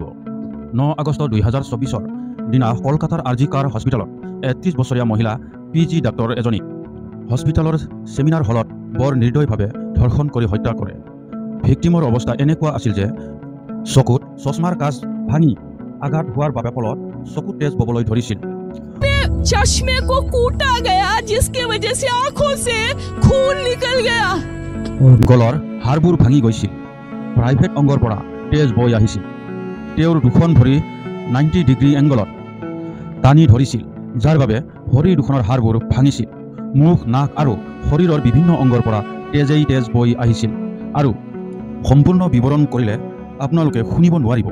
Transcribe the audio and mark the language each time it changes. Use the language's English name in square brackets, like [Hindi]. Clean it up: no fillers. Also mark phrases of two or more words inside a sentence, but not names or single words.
[Assamese] 9 আগষ্ট 2024 দিনা কলকাতাৰ RG কাৰ হস্পিটেলত 31 বছৰীয়া মহিলা PG ডাক্তৰ এজনীক হস্পিটেলৰ ছেমিনাৰ হলত বৰ নিৰ্দয়ভাৱে ধৰ্ষণ কৰি হত্যা কৰে। ভিক্টিমৰ অৱস্থা এনেকুৱা আছিল যে চকুত চশমাৰ কাঁচ ভাঙি আঘাত হোৱাৰ বাবে ফলত চকুত তেজ ববলৈ ধৰিছিল। [Hindi] चश्मे को कूटा गया जिसके वजह से आंखों से खून निकल गया। [Assamese] গলৰ হাড়বোৰ ভাঙি গৈছিল, প্ৰাইভেট অংগৰ পৰা তেজ বৈ আহিছিল। তেওঁৰ দুখন ভৰি 90 ডিগ্ৰী এংগলত টানি ধৰিছিল, যাৰ বাবে ভৰি দুখনৰ হাড়বোৰ ভাঙিছিল। মুখ, নাক আৰু শৰীৰৰ বিভিন্ন অংগৰ পৰা তেজ বৈ আহিছিল আৰু সম্পূৰ্ণ বিৱৰণ কৰিলে আপোনালোকে শুনিব নোৱাৰিব।